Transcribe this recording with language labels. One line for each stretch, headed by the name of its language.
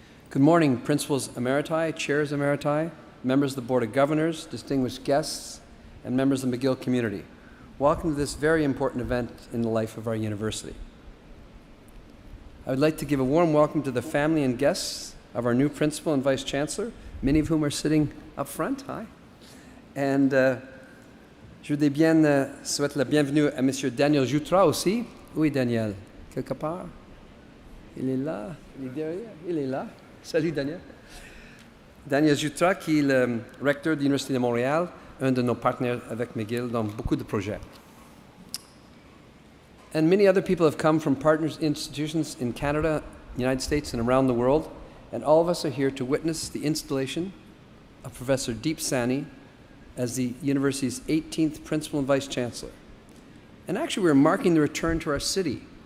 English: Good morning, Principals Emeriti, Chairs Emeriti, members of the Board of Governors, distinguished guests, and members of the McGill community. Welcome to this very important event in the life of our university. I would like to give a warm welcome to the family and guests of our new principal and vice-chancellor, many of whom are sitting up front. Hi.
French: And je voudrais bien souhaiter la bienvenue à Monsieur Daniel Jutra aussi. Où est Daniel? Quelque part? Il est là? Il est derrière? Il est là. Salut Daniel. Daniel Jutra, qui est le recteur de l'Université de Montréal, un de nos partenaires avec McGill dans beaucoup de projets.
English: And many other people have come from partners institutions in Canada, United States, and around the world, and all of us are here to witness the installation of Professor Deep Saini as the university's 18th principal and vice-chancellor. And actually, we're marking the return to our city.